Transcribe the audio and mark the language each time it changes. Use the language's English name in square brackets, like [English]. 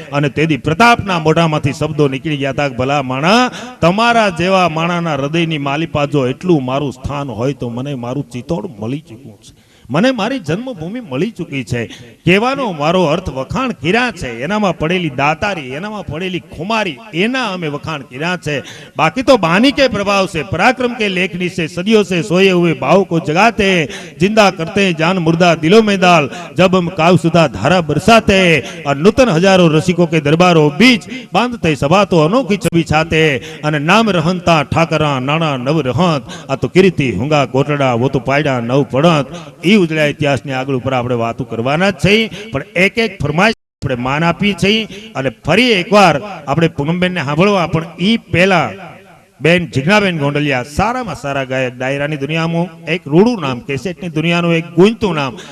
[Gujarati] અને તેથી પ્રતાપના મોઢામાંથી શબ્દો નીકળી ગયા હતા, ભલા માણા, તમારા જેવા માણાના હૃદયની માલિપા જો એટલું મારું સ્થાન હોય તો મને મારું ચિત્તોડ મળી ચૂક્યું છે, મને મારી જન્મભૂમિ મળી ચૂકી છે. કહેવાનો મારો અર્થ વખાણ કર્યા છે, એનામાં પડેલી દાતારી, એનામાં પડેલી ખુમારી, એના અમે વખાણ કર્યા છે. [Hindi] બાકી તો બાની કે પ્રભાવ से, पराक्रम के लेखनी से, सदियों से सोए हुए भाव को जगाते हैं, जिंदा करते हैं जान मुर्दा दिलों में डाल, जब हम कावसुदा धारा बरसाते हैं और नूतन हजारों रसिकों के दरबारों बीच बांधते सभा तो अनोखी छवि छाते हैं. [Gujarati] અને નામ રહંતા ઠાકરા નાણા નવ રહંત, આ તો કીર્તિ હુંગા કોટડા વો તો પાયડા નવ પડંત. એ ઉજળ્યા ઇતિહાસની આગળ ઉપર આપણે વાતો કરવાના જ છે, પણ એક એક ફરમાઈશ આપણે માન આપી છે. અને ફરી એકવાર આપણે પૂનમબેનને સાંભળવા, પણ એ પહેલા બેન જીજ્ઞાબેન ગોંડલિયા સારામાં સારા ગાયક, ડાયરાની દુનિયામાં એક રૂડું નામ, કેસેટની દુનિયાનું એક ગુંજતું નામ.